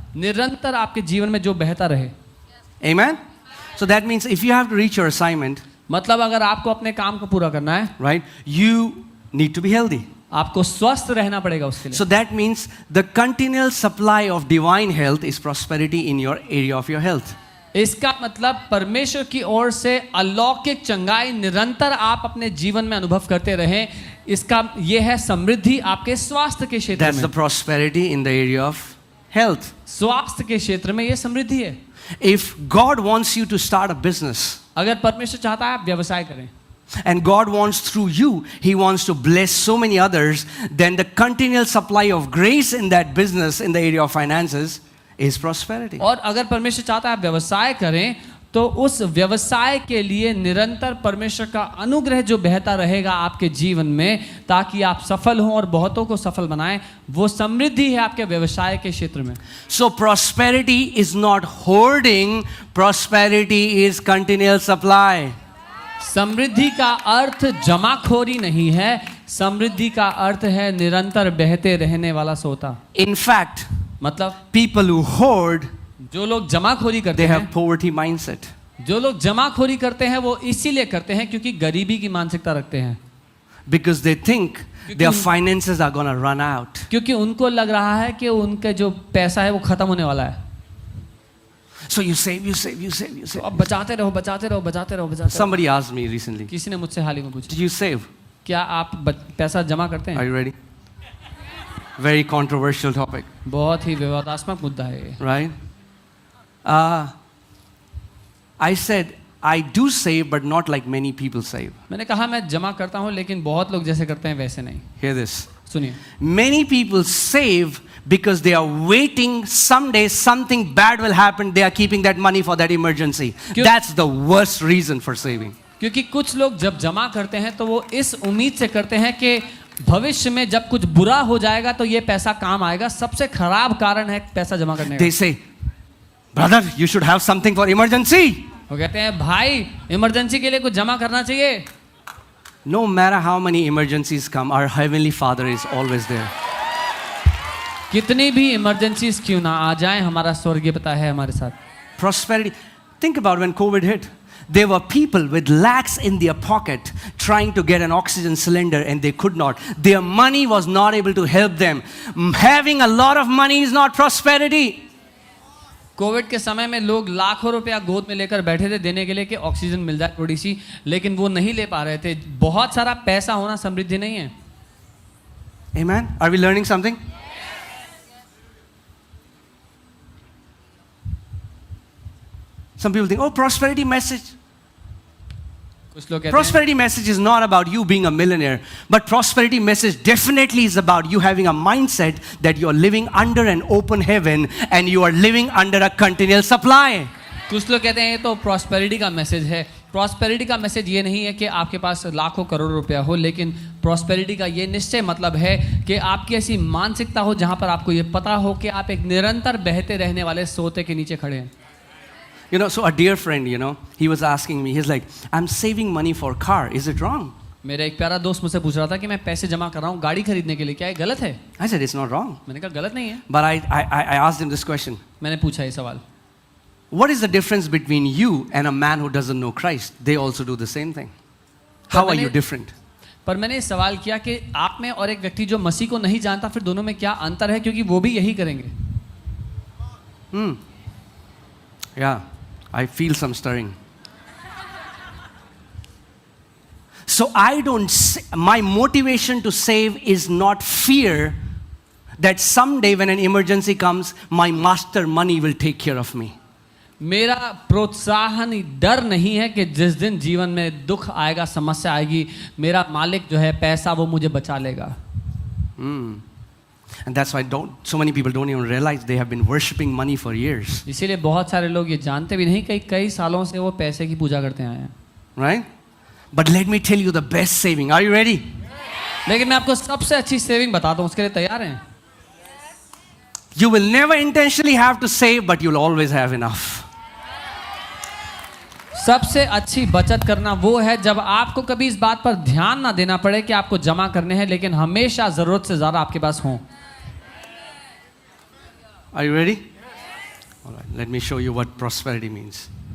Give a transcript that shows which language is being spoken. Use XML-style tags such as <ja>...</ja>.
<hi>निरंतर आपके जीवन में जो बहता रहे.</hi> <en>Amen? So that means if you have to reach your assignment,</en> <hi>मतलब अगर आपको अपने काम को पूरा करना है,</hi> <en>right, you need to be healthy.</en> <hi>आपको स्वस्थ रहना पड़ेगा उसके लिए.</hi> <en>So that means the continual supply of divine health is prosperity in your area of your health.</en> <hi>इसका मतलब परमेश्वर की ओर से अलौकिक चंगाई निरंतर आप अपने जीवन में अनुभव करते रहें, इसका यह है समृद्धि आपके स्वास्थ्य के क्षेत्र</hi> <en>That's</en> <hi>में.</hi> <en>the prosperity in the area of health.</en> <hi>स्वास्थ्य के क्षेत्र में यह समृद्धि है.</hi> <en>If God wants you to start a business,</en> <hi>अगर परमेश्वर चाहता है आप व्यवसाय करें,</hi> <en>and God wants through you, He wants to bless so many others, then the continual supply of grace in that business, in the area of finances, is prosperity.</en> <hi>और अगर परमेश्वर चाहता है आप व्यवसाय करें, तो उस व्यवसाय के लिए निरंतर परमेश्वर का अनुग्रह जो बहता रहेगा आपके जीवन में, ताकि आप सफल हों और बहुतों को सफल बनाएं, वो समृद्धि है आपके व्यवसाय के क्षेत्र में.</hi> <en>So prosperity is not hoarding, prosperity is continual supply.</en> <hi>समृद्धि का अर्थ जमाखोरी नहीं है, समृद्धि का अर्थ है निरंतर बहते रहने वाला सोता.</hi> <en>In fact,</en> <hi>मतलब</hi> <en>people who hoard,</en> <hi>जो लोग जमाखोरी करते</hi> <en>they</en> <hi>हैं,</hi> <en>have poverty mindset.</en> <hi>जो लोग जमाखोरी करते हैं वो इसीलिए करते हैं क्योंकि गरीबी की मानसिकता रखते हैं.</hi> <en>Because they think their finances are going to run out.</en> <hi>क्योंकि उनको लग रहा है कि उनका जो पैसा है वो खत्म होने वाला है.</hi> <en>So you save, you save, you save, you</en> <hi>तो</hi> <en>save.</en> <hi>अब बचाते रहो बचाते रहो बचाते रहो बचाते रहो.</hi> <en>Somebody asked me recently,</en> <hi>किसी ने मुझसे हाल ही में पूछा,</hi> <en>did you save?</en> <hi>क्या आप पैसा जमा करते</hi> <en>Are</en> <hi>हैं?</hi> <en>you ready? Very controversial topic,</en> <hi>बहुत ही विवादास्पद मुद्दा है ये.</hi> <en>right? I said, I do save, but not like many people save.</en> <hi>मैंने कहा मैं जमा करता हूँ लेकिन बहुत लोग जैसे करते हैं वैसे नहीं.</hi> <en>Hear this.</en> <hi>सुनिए.</hi> <en>Many people save because they are waiting someday something bad will happen. They are keeping that money for that emergency. That's the worst reason for saving.</en> <hi>क्योंकि कुछ लोग जब जमा करते हैं तो वो इस उम्मीद से करते हैं कि भविष्य में जब कुछ बुरा हो जाएगा तो ये पैसा काम आएगा. सबसे खराब कारण है पैसा जमा करने का.</hi> <en>They say, brother, you should have something for emergency.</en> <hi>वो कहते हैं भाई इमरजेंसी के लिए कुछ जमा करना चाहिए.</hi> <en>No matter how many emergencies come, our Heavenly Father is always there.</en> <hi>कितनी भी इमरजेंसीज क्यों ना आ जाएं, हमारा स्वर्गीय पिता है हमारे साथ.</hi> <en>Prosperity. Think about when COVID hit. There were people with lakhs in their pocket trying to get an oxygen cylinder and they could not. Their money was not able to help them. Having a lot of money is not prosperity.</en> <hi>Covid के समय में लोग लाखों रुपया गोद में लेकर बैठे थे देने के लिए कि ऑक्सीजन मिल जाए थोड़ी सी, लेकिन वो नहीं ले पा रहे थे. बहुत सारा पैसा होना समृद्धि नहीं है.</hi> <en>Amen. Are we learning something? Some people think, oh, prosperity message.</en> <hi>कुछ लोग कहते हैं</hi> <en>Prosperity message is not about you being a millionaire, but prosperity message definitely is about you having a mindset that you are living under an open heaven and you are living under a continual supply.</en> <hi>कुछ लोग कहते हैं ये तो prosperity का message है. Prosperity का message ये नहीं है कि आपके पास लाखों करोड़ रुपया हो, लेकिन प्रॉस्पेरिटी का ये निश्चय मतलब है कि आपकी ऐसी मानसिकता हो जहाँ पर आपको ये पता हो कि आप एक निरंतर बहते रहने वाले सोते के नीचे खड़े हैं.</hi> <en>You know, so a dear friend, you know, he was asking me, he's like, I'm saving money for car. Is it wrong?</en> <hi>मेरा एक प्यारा दोस्त मुझसे पूछ रहा था कि मैं पैसे जमा कर रहा हूँ गाड़ी खरीदने के लिए, क्या ये गलत है?</hi> <en>I said, it's not wrong.</en> <hi>मैंने कहा गलत नहीं है.</hi> <en>But I asked him this question.</en> <hi>मैंने पूछा ये सवाल,</hi> <en>What is the difference between you and a man who doesn't know Christ? They also do the same thing. How are you different?</en> <hi>पर मैंने सवाल किया कि आप में और एक व्यक्ति जो मसीह को नहीं जानता, फिर दोनों में क्या अंतर है, क्योंकि वो भी यही करेंगे.</hi> <en>Yeah, I feel some stirring. So my motivation to save is not fear that someday when an emergency comes, my master money will take care of me.</en> <hi>मेरा प्रोत्साहन डर नहीं है कि जिस दिन जीवन में दुख आएगा, समस्या आएगी, मेरा मालिक जो है पैसा वो मुझे बचा लेगा.</hi> <en>And that's why so many people don't even realize they have been worshipping money for years.</en> <hi>इसीलिए बहुत सारे लोग ये जानते भी नहीं कि कई सालों से वो पैसे की पूजा करते आए हैं.</hi> <en>Right? But let me tell you the best saving. Are you ready?</en> <hi>लेकिन मैं आपको सबसे अच्छी सेविंग बताता हूँ, उसके लिए तैयार हैं?</hi> <en>You will never intentionally have to save, but you'll always have enough.</en> <hi>सबसे अच्छी बचत करना वो है जब आपको कभी इस बात पर ध्यान ना देना पड़े कि आपको जमा करने हैं, लेकिन हमेशा जरूरत से ज्यादा आपके पास हो.</hi> <en>Are you ready? All right. Let me show you what prosperity means.</en>